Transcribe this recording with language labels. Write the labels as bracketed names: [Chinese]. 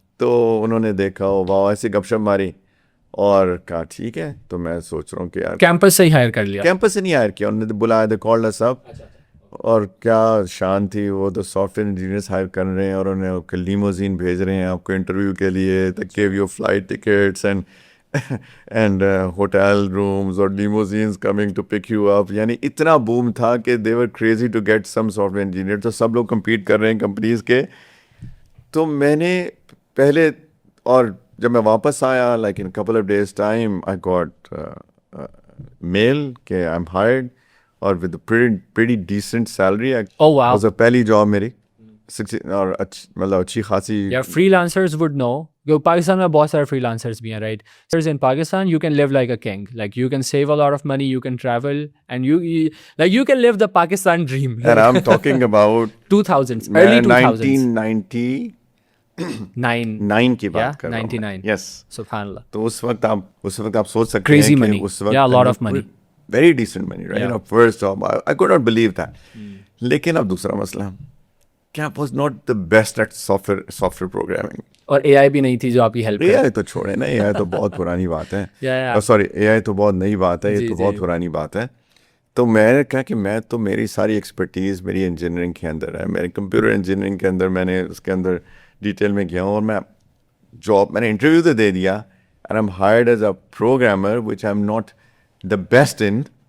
[Urdu] تو انہوں نے دیکھا, واہ, ایسی گپ شپ ماری اور کہا ٹھیک ہے. تو میں سوچ رہا ہوں کہ یار کیمپس سے ہی ہائر کر لیا؟ کیمپس سے نہیں ہائر کیا, انہوں نے بلایا, [English] they called us up, [Urdu] اور کیا شان تھی. وہ تو سافٹ ویئر انجینئرس ہائر کر رہے ہیں اور انہیں آپ کو لیموزین بھیج رہے ہیں آپ کو انٹرویو کے لیے. [English] they gave you flight tickets and hotel rooms اور limousines coming to pick you up. [Urdu] یعنی اتنا بوم تھا کہ [English] they were crazy to get some software engineer. [Urdu] تو سب لوگ کمپیٹ کر رہے ہیں کمپنیز کے. تو میں نے پہلے, اور جب میں واپس آیا [English] like in a couple of days time I got mail کہ I'm hired اور with a pretty decent salary. Oh wow. was a [Urdu] پہلی جاب میری اور مطلب اچھی خاصی. [English] Yeah, freelancers would know. [Urdu] جو پاکستان میں بہت سارے freelancers بھی ہیں, right? [English] In Pakistan, you can live like a king. Like you can save a lot of money, you can travel, and you can live the Pakistan dream. And I'm talking about 2000s, early 2000s. [Urdu] 1999 کی بات کر رہا ہوں. 99. [English] Yes. [Arabic] Subhanallah. [Urdu] تو اس وقت آپ سوچ سکتے ہیں [English] Crazy [Urdu] کہ [English] money. [Urdu] اس وقت [English] Yeah, a lot of money. Very decent money, right? Yeah. First job, I could not believe that. [Urdu] لیکن اب دوسرا مسئلہ کیا [English] was not the best at software programming. [Urdu] اور AI بھی نہیں تھی جو آپ کی ہیلپ کرے. AI تو چھوڑے نا, AI تو بہت پرانی بات ہے. [English] Yeah. [Urdu] سوری, AI تو بہت نئی بات ہے, یہ تو بہت پرانی بات ہے. تو میں نے کہا کہ میں تو میری ساری ایکسپرٹیز میری انجینئرنگ کے اندر ہے, میرے کمپیوٹر انجینئرنگ کے اندر میں نے اس کے اندر ڈیٹیل میں گیا ہوں اور میں جاب میں نے انٹرویو تو دے دیا [English] and I'm hired as a programmer which I'm not the best in.